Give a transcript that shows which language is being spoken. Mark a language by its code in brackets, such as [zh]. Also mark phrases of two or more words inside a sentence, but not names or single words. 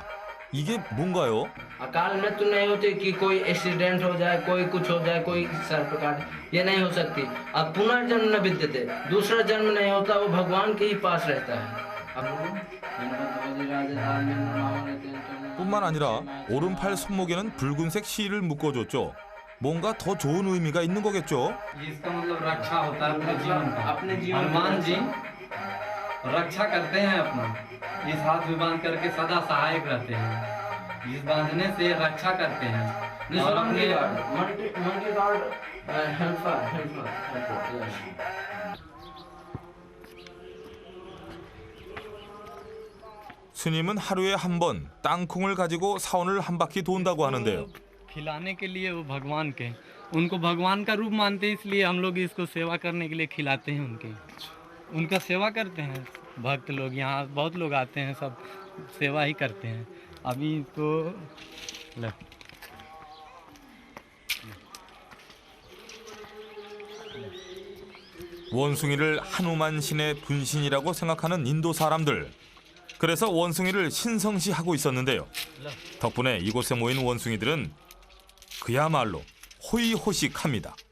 [ko] 이게 뭔가요? [hi] अकाल मृत्यु नहीं होती कि कोई एक्सीडेंट हो जाए कोई कुछ हो जाए कोई सर्प काट ये नहीं हो सकती. अब [sa] पुनर्जन्म न विद्यते [hi] दूसरा जन्म नहीं होता वो भगवान के ही पास रहता है. [ko] 뿐만 아니라 오른팔 손목에는 붉은색 실을 묶어줬죠. 뭔가 더 좋은 의미가 있는 거겠죠? [hi] इसका मतलब रक्षा होता है अपने जीवन का. अपने जीवन हनुमान जी रक्षा करते हैं अपना. इस हाथ में बांध करके सदा सहायक रहते हैं. इस बांधने से रक्षा करते हैं. और अपने [ko] 스님은 하루에 한 번 땅콩을 가지고 사원을 한 바퀴 돈다고 하는데요. [hi] खिलाने के लिए वो भगवान के उनको भगवान का रूप मानते हैं इसलिए हम लोग इसको सेवा करने के लिए खिलाते हैं उनका सेवा करते हैं. भक्त लोग यहाँ बहुत लोग आते हैं सब सेवा ही करते हैं. अभी तो [ko] 원숭이를 하누만 신의 분신이라고 생각하는 인도 사람들. 그래서 원숭이를 신성시하고 있었는데요. 덕분에 이곳에 모인 원숭이들은 그야말로 호의호식합니다.